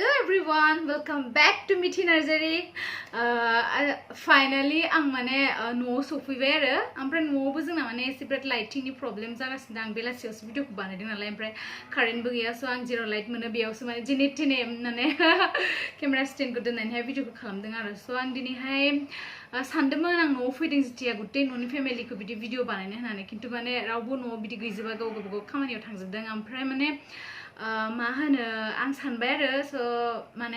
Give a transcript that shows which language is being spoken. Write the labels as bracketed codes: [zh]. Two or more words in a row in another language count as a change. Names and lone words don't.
[en] everyone, welcome back to Mithi Nursery. [brx] Finally, I'm no sofaibai आरो ओमफ्राय न'आवबो जोंना माने एसे बिराद [en] lightingनि problem [brx] जागासिनो आं बेलासियावसो भिडिअखौ बानायदों नालाय ओमफ्राय कारेन्टबो गैया स' आं जेराव लाइट मोनो बेयावसो माने जेने थेने माने [en] camera standखौ [brx] दोननानैहाय भिडिअखौ खालामदों आरो स' आं दिनैहाय सानदोंमोन आं न'आव फैदों जेथिया गुटे न'नि फेमिलिखौ बिदि भिडिअ बानायनो होननानै खिन्थु माने रावबो न'आव बिदि गैजोबा गाव गावबागाव खामानियाव थांजोबदों ओमफ्राय माने मा होनो आं सानबाय आरो स' माने